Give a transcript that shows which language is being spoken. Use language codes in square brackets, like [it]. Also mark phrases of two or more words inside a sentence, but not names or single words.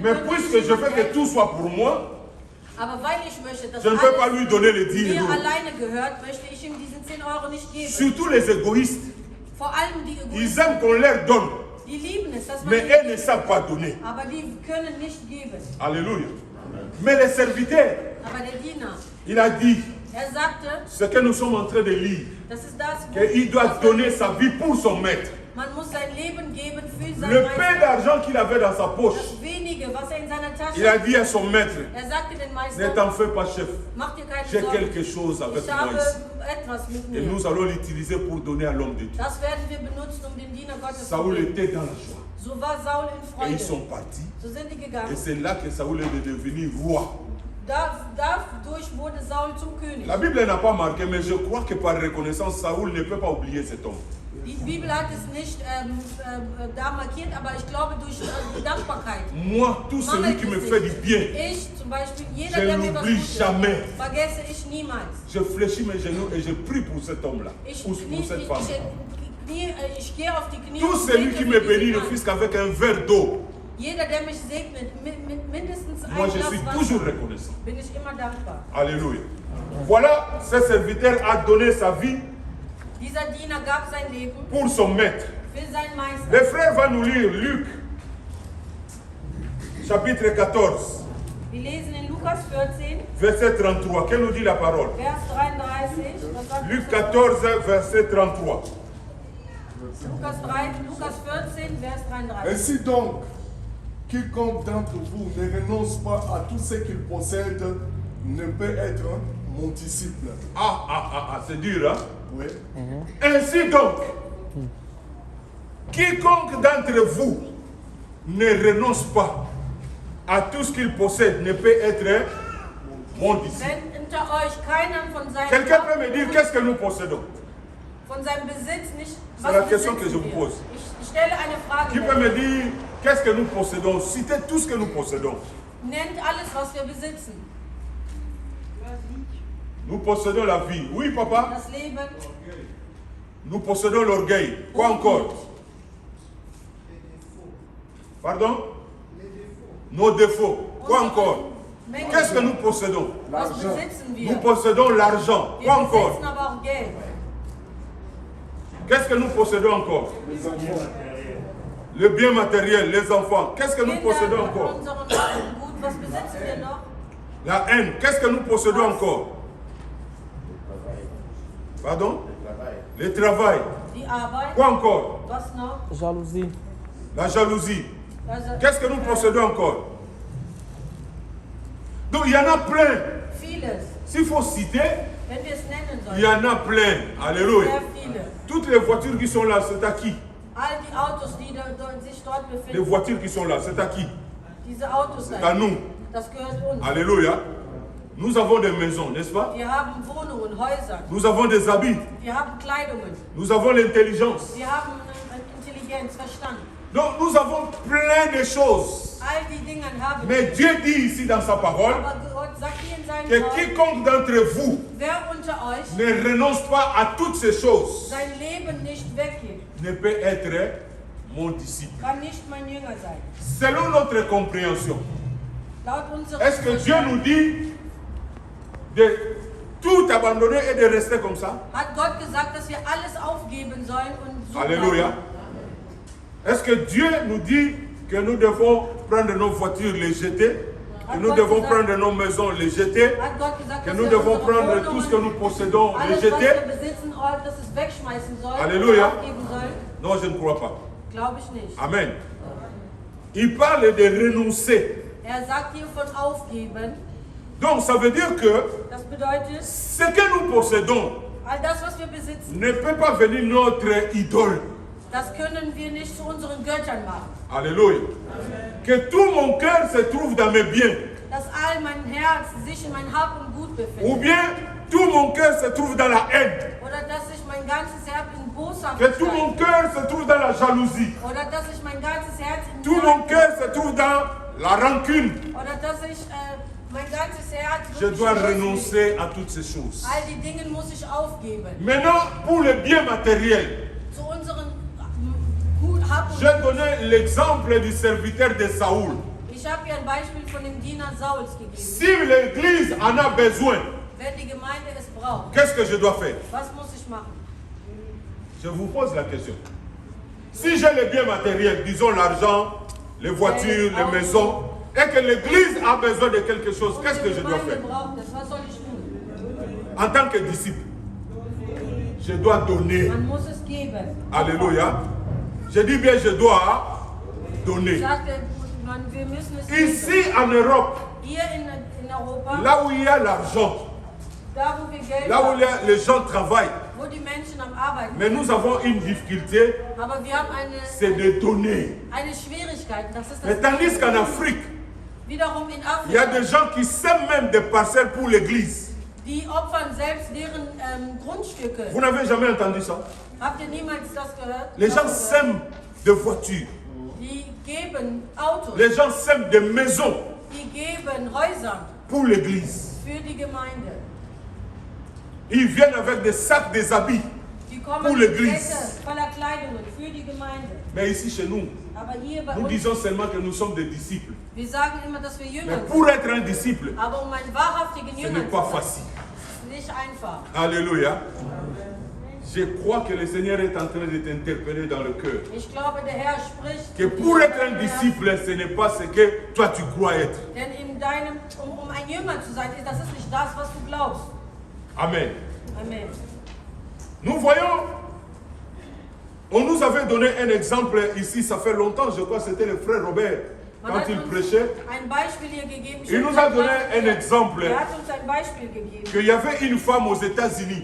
[fr] Mais [de] könnte [fr] puisque [de] ich [fr] je veux [de] jemand [fr] que [de] helfen. [fr] tout soit pour moi, [de] Aber weil ich möchte, dass [fr] je ne peux pas lui [de] alles [fr] donner les 10 [de] mir [fr] euros. [de] alleine gehört, möchte ich ihm diesen 10 Euro nicht geben. [fr] Surtout les égoïstes. [de] Vor allem die [fr] Ils [de] Egoisten, [fr] aiment qu'on leur donne, [de] die lieben es, dass man [fr] mais [de] ihnen [fr] elles ne [de] gibt, [fr] savent pas donner. [de] aber die können nicht geben. [fr] Alléluia. Mais les serviteurs, [de] Aber der Diener, [fr] il a dit, [de] sagte, [fr] ce que nous sommes en train de lire, [de] das ist das, [fr] qu'il doit donner sa vie pour son maître. [de] man muss sein Leben geben für seinen [fr] Le peu [de] Meister. [fr] d'argent qu'il avait dans sa poche, [de] Das wenige, was er in seiner Tasche [fr] il a dit à son maître, [de] sagte den [fr] ne [de] Meister, [fr] t'en fais pas chef, [de] mach dir keine [fr] j'ai [de] Sorgen, [fr] quelque chose avec [de] ich [fr] moi [de] habe [fr] ici. [de] etwas mit [fr] Et [de] mir. [fr] nous allons l'utiliser pour donner à l'homme de Dieu. [de] Das werden wir benutzen, den Diener Gottes zu [fr] Saoul [de] geben. [fr] était dans la joie. [de] So war Saul in [fr] Et ils sont [de] Freude. [fr] partis. [de] So sind die [fr] Et [de] gegangen. [fr] c'est là que Saoul est devenu roi. [de] Dadurch wurde Saul zum König. [fr] La Bible n'a pas marqué, mais je crois que par reconnaissance, Saoul ne peut pas oublier cet homme. [de] Die Bibel hat es nicht da markiert, aber ich glaube durch die Dankbarkeit. [fr] Moi, tout celui qui me fait du bien, [de] Ich zum Beispiel, jeder, [fr] je [de] der mir was [fr] n'oublie [de] Gutes [fr] jamais. [de] vergesse ich niemals. [fr] Je fléchis mes genoux et je prie pour cet homme-là, [de] Ich, [fr] pour cette femme. [de] ich gehe auf die Knie [fr] Tout [de] und [fr] celui [de] bete [fr] qui [de] für [fr] me [de] diesen [fr] bénit ne [de] Mann. [fr] fût qu'avec un verre d'eau, [de] Jeder, der mich segnet, mit mindestens [fr] moi [de] ein [fr] je suis [de] Glas [fr] toujours [de] Wasser, [fr] reconnaissant. [de] bin ich immer dankbar. [fr] Alléluia. Voilà, ce serviteur a donné sa vie [de] Dieser Diener gab sein Leben [fr] pour son maître. [de] für seinen Meister. [fr] Le frère va nous lire Luc, chapitre 14, [de] Wir lesen in Lukas 14, [fr] verset 33. Que nous dit la parole? [de] Vers 33. Was sagt [fr] Luc [de] das? [fr] 14, verset 33. [de] Lukas 14, Vers 33. [fr] Ainsi donc, quiconque d'entre vous ne renonce pas à tout ce qu'il possède ne peut être mon disciple. C'est dur, hein? Oui. Ainsi donc, quiconque d'entre vous ne renonce pas à tout ce qu'il possède ne peut être mon disciple. [de] Wenn unter euch keiner von seinem [fr] Quelqu'un peut me dire qu'est-ce que nous possédons? [de] von seinem Besitz nicht. [fr] C'est la question que je vous [de] besitzen [fr] pose. [de] wir? Ich stelle eine Frage. [fr] Qui peut me dire qu'est-ce que nous possédons? Citez tout ce que nous possédons. [de] Nennt alles, was wir besitzen. [fr] Nous possédons la vie. Oui, papa. [de] Das Leben, [fr] Nous possédons l'orgueil. Quoi encore? Pardon? Nos défauts. Quoi encore? [de] Menge. [fr] Qu'est-ce que nous possédons? [de] Was besitzen wir? [fr] Nous possédons l'argent. [de] Wir [fr] Quoi encore? [de] besitzen aber auch Geld. [fr] Qu'est-ce que nous possédons encore? Les enfants. Le bien matériel, les enfants. Qu'est-ce que nous [de] Kinder [fr] possédons [de] und [fr] encore? [de] unseren Gut, was besitzen wir noch? [fr] La haine. Qu'est-ce que nous possédons encore? Pardon? Le travail. [de] Die Arbeit. [fr] Quoi encore? [de] Was noch? [fr] Jalousie. La jalousie. [de] Also, [fr] Qu'est-ce que nous possédons encore? Donc il y en a plein. [de] Vieles. [fr] S'il faut citer, [de] Wenn wir es nennen [fr] il y [de] sollen. [fr] en a plein. Alléluia. [de] Sehr viele. [fr] Toutes les voitures qui sont là, c'est à qui? [de] All die Autos, die sich dort [fr] Les [de] befinden. [fr] voitures qui sont là, c'est à qui? [de] Diese Autos [fr] C'est à [de] da. [fr] nous. [de] Das gehört uns. [fr] Alléluia. Nous avons des maisons, n'est-ce pas? [de] Wir haben Wohnungen, Häuser. [fr] Nous avons des habits. [de] Wir haben Kleidungen. [fr] Nous avons l'intelligence. [de] Wir haben Intelligenz, Verstand. [fr] Donc nous avons plein de choses. [de] All die Dinge haben wir. [fr] Mais Dieu dit ici dans sa parole [de] Aber Gott sagt hier in seinem [fr] que [de] Wort, [fr] quiconque d'entre vous [de] wer unter euch [fr] ne renonce pas à toutes ces choses [de] sein Leben nicht weggibt, [fr] ne peut être mon disciple. [de] kann nicht mein Jünger sein. [fr] Selon notre compréhension, [de] Laut unserem [fr] est-ce que Dieu nous dit de tout abandonner et de rester comme ça? [de] hat Gott gesagt, dass wir alles aufgeben sollen und so [fr] Alléluia. [de] bleiben? [fr] Est-ce que Dieu nous dit que nous devons prendre nos voitures, les jeter? Que nous devons prendre nos maisons, les jeter? [de] Hat Gott gesagt, [fr] Que [de] dass [fr] nous [de] wir [fr] devons [de] unsere [fr] prendre [de] Wohnungen, [fr] tout ce que nous possédons, les [de] alles, was [fr] jeter? [de] wir besitzen, dass es wegschmeißen sollen, [fr] Alléluia. [de] aufgeben sollen? [fr] Non, je ne crois pas. [de] Glaube ich nicht. [fr] Amen. Il parle de renoncer. [de] Sagt hier von aufgeben. [fr] Donc ça veut dire que [de] Das bedeutet, [fr] ce que nous possédons [de] all das, was wir besitzen, [fr] ne peut pas venir notre idole. [de] das können wir nicht zu unseren Göttern machen. [fr] Alléluia. Que tout mon cœur se trouve dans mes biens. [de] dass all mein Herz sich in mein Hab und Gut [fr] Ou [de] befindet. [fr] bien tout mon cœur se trouve dans la haine. [de] Oder dass sich mein ganzes Herz in [fr] Que tout mon [de] Boshaftigkeit. [fr] cœur se trouve dans la jalousie. [de] Oder dass sich mein ganzes Herz in [fr] Tout mon [de] Neid- [fr] cœur se trouve dans la rancune. [de] Oder dass ich mein ganzes Herz [fr] Je [de] wirklich [fr] dois [de] loslege. [fr] renoncer à toutes ces choses. [de] All die Dinge muss ich aufgeben. [fr] Maintenant, pour le bien matériel, [de] Zu unseren Gut Hab und [fr] j'ai donné l'exemple du serviteur de Saoul. [de] Ich habe hier ein Beispiel von dem Diener Sauls gegeben. [fr] Si l'Église en a besoin, [de] Wenn die Gemeinde es braucht, [fr] qu'est-ce que je dois faire? [de] was muss ich machen? [fr] Je vous pose la question. Si j'ai les biens matériels, disons l'argent, les voitures, les maisons, et que l'Église a besoin de quelque chose, [de] Und [fr] qu'est-ce [de] die [fr] que je dois [de] Gemeinde [fr] faire? [de] braucht es. Was soll ich tun? [fr] En tant que disciple, je dois donner. [de] Man muss es geben. [fr] Alléluia. Je dis bien, je dois donner. [de] Sagte man, wir müssen es [fr] Ici [de] geben. [fr] en Europe, [de] Hier in Europa, [fr] là où il y a l'argent, [de] da wo wir Geld [fr] là où [de] haben, [fr] les gens travaillent, [de] wo die Menschen am Arbeiten [fr] mais nous avons une difficulté, [de] sind. Aber wir haben [fr] c'est de donner. [de] eine Schwierigkeit. Das ist [fr] Mais [de] das [fr] tandis qu'en Afrique, [de] Wiederum in [fr] il y a [de] Afrika, [fr] des gens qui sèment même des parcelles pour l'église. [de] die opfern selbst deren Grundstücke. [fr] Vous n'avez jamais entendu ça? [de] Habt ihr niemals das gehört? [fr] Les gens [de] Das gehört? [fr] sèment des voitures. [de] Die geben Autos, [fr] Les gens sèment des maisons [de] die geben Häuser [fr] pour l'église. [de] für die Gemeinde. [fr] Ils viennent avec des sacs, des habits. [de] Die kommen [fr] Pour [de] mit [fr] l'église. [de] Säcke voller Kleidungen für die Gemeinde. [fr] Mais ici chez nous, [de] Aber hier bei [fr] nous [de] uns, [fr] disons seulement que nous sommes des disciples. [de] wir sagen immer, dass wir [fr] Mais [de] Jünger sind. [fr] pour être un disciple, [de] Aber um ein wahrhaftiger [fr] ce [de] Jünger [fr] n'est pas [de] zu sein, [fr] facile. [de] ist nicht einfach. [fr] Alléluia. Je crois que le Seigneur est en train de t'interpeller dans le cœur. [de] Ich glaube, der Herr spricht. [fr] Que pour être un disciple, ce n'est pas ce que toi tu crois être. [de] Denn um ein Jünger zu sein, das ist nicht das, was du glaubst. [fr] Amen. [de] Amen. [fr] Nous voyons, on nous avait donné un exemple ici, ça fait longtemps, je crois que c'était le frère Robert, [de] Man [fr] quand [de] hat [fr] il [de] uns [fr] prêchait, [de] ein Beispiel hier gegeben. [fr] il nous a donné un exemple, [de] Er hat uns ein Beispiel gegeben. [fr] qu'il y avait une femme aux États-Unis.